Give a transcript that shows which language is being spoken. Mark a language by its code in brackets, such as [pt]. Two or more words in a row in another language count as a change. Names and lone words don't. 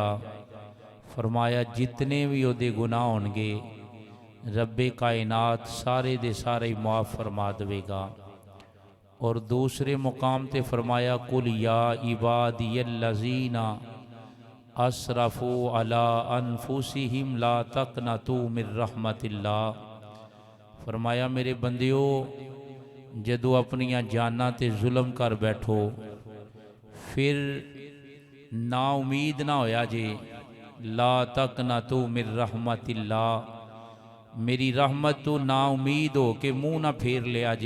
[pa] فرمایا جتنے بھی اوہدے گناہ ہونگے ربّے کائنات سارے دے سارے معاف فرما دیوے گا. اور دوسرے مقام تے فرمایا [ar] قل يا عبادي الذين أسرفوا على أنفسهم لا تقنطوا من رحمة الله. [pa] فرمایا میرے بندیو جدوں اپنیاں جاناں تے ظلم کر بیٹھو پھر نا امید نہ ہویا جے [ar] لا تقنطوا من رحمة الله, [pa] میری رحمت تو نا امید ہو کے منہ نہ پھیر لیا جے.